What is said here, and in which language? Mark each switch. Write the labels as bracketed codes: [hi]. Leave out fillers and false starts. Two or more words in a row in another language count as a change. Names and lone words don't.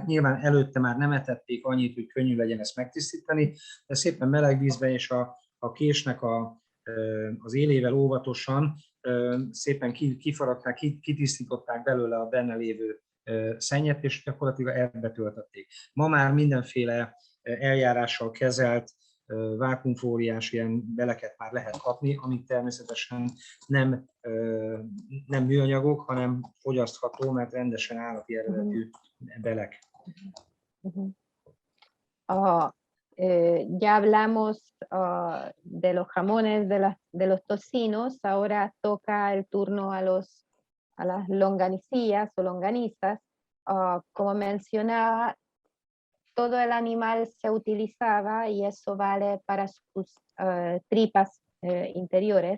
[hu] Nyilván előtte már nem etették annyit, hogy könnyű legyen ezt megtisztítani, de szépen meleg vízben és a késnek az élével óvatosan szépen kifaragták, kitisztították belőle a benne lévő szennyet, és gyakorlatilag ebbe töltötték. Ma már mindenféle eljárással kezelt vákuumfóliás ilyen beleket már lehet kapni, amik természetesen nem műanyagok, hanem fogyasztható, mert rendesen állati eredetű belek. [es] Ya hablamos de los jamones, de los tocinos, ahora toca el turno a las longanicillas o longanizas. Como mencionaba, todo el animal se utilizaba y eso vale para sus tripas interiores.